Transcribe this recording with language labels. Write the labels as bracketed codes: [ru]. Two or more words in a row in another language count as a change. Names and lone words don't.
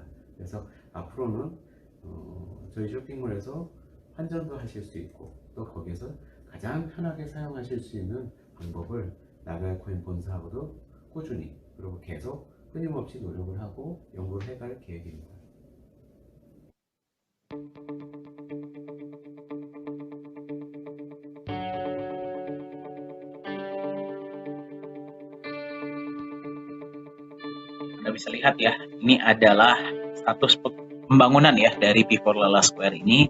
[ko] 그래서 앞으로는 저희 쇼핑몰에서 환전도 하실 수 있고 또 거기에서 가장 편하게 사용하실 수 있는 방법을 나가야 코인 본사하고도 꾸준히 그리고 계속 끊임없이 노력을 하고 연구를 해갈 계획입니다. [id] Anda bisa lihat ya, ini adalah status pembangunan ya dari P4 Lala Square ini.